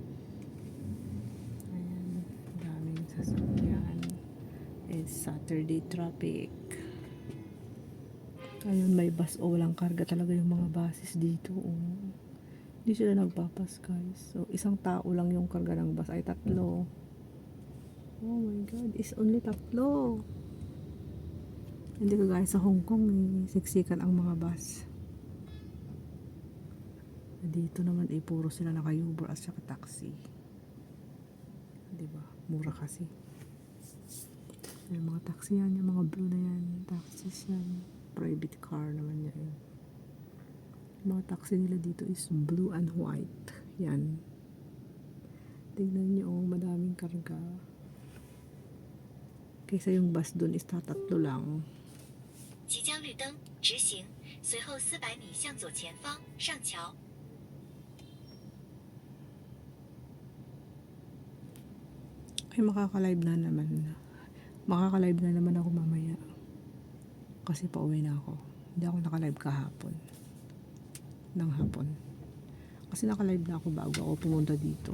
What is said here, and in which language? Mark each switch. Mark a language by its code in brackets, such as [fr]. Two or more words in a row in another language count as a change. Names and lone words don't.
[tl] Ayan. Daming sasakyan. [en] It's Saturday traffic. [tl] Ayun, may bus o walang karga talaga yung mga buses dito. Hindi sila nagpapas, guys. So, isang tao lang yung karga ng bus ay 3. [en] Oh my God, it's only 3. [tl] Hindi ka guys sa Hong Kong siksikan ang mga bus. Dito naman puro sila naka-Uber at saka taxi. Diba? Mura kasi. Yung mga taxi yan, yung mga blue na yan. Taxis yan. [en] Private car [tl] naman yan. Yung mga taxi nila dito is [en] blue and white. [tl] Yan. Tingnan nyo, oh, madaming karga. Kaysa yung bus dun is tatatlo lang. [zh] 即将绿灯，直行，随后400米向左前方上桥。 [tl] Ay, makaka-live na naman. Makaka-live na naman ako mamaya. Kasi pauwi na ako. Hindi ako naka-live kahapon. Ng hapon. Kasi naka-live na ako bago ako pumunta dito.